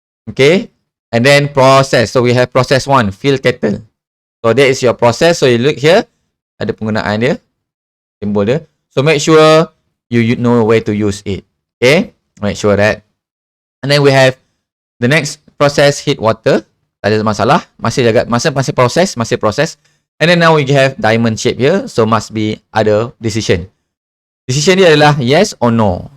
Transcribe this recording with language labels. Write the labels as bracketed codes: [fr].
[en] Okay, and then process. So we have process 1, fill kettle. So that is your process. So you look here, [ms] ada penggunaan dia, simbol dia. [en] So make sure you know where to use it. Okay, make sure that. And then we have the next process, heat water. [ms] Tak ada masalah, masih proses. [en] And then now we have diamond shape here, so must be ada decision. Decision [ms] dia adalah [en] yes or no.